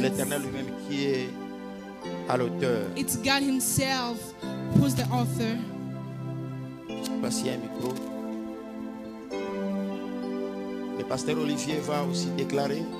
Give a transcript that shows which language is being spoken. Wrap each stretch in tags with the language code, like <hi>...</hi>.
<fr>l'Éternel lui-même qui est à l'auteur.</fr> <en>It's God Himself who's the author.</en> <fr>Voici un micro. Le pasteur Olivier va aussi déclarer.</fr>